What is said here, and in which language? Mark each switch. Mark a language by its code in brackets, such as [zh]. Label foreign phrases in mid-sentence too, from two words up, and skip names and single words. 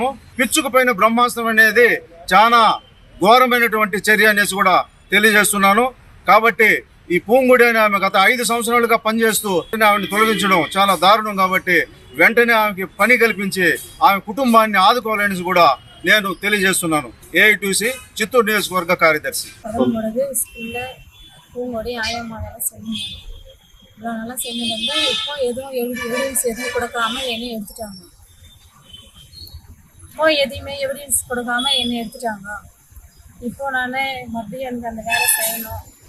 [te] పిచ్చుకుపైన బ్రహ్మాస్త్రం అనేది చాలా ఘోరమైనటువంటి చర్య అనేసి కూడా తెలియజేస్తున్నాను. కాబట్టి ఈ పూంగుడి అని ఆమె గత 5 సంవత్సరాలుగా పనిచేస్తూ ఆమెను తొలగించడం చాలా దారుణం. కాబట్టి వెంటనే ఆమెకి పని కల్పించి ఆమె కుటుంబాన్ని ఆదుకోవాలనేసి కూడా నేను తెలియజేస్తున్నాను. ఏఐటీసీ చిత్తూరు నియోజకవర్గ కార్యదర్శి. [ta] பூங்கொடி ஆயம்மாவெல்லாம் சொன்னாங்க. இவ்வளோ நல்லா செஞ்சுருந்து இப்போ எதுவும் எவிடன்ஸ் எதுவும் கொடுக்காம என்னை எடுத்துட்டாங்க. இப்போ எதையுமே எவிடன்ஸ் கொடுக்காம என்னை எடுத்துட்டாங்க. இப்போ நான் மறுபடியும் எனக்கு அந்த வேலை செய்யணும்.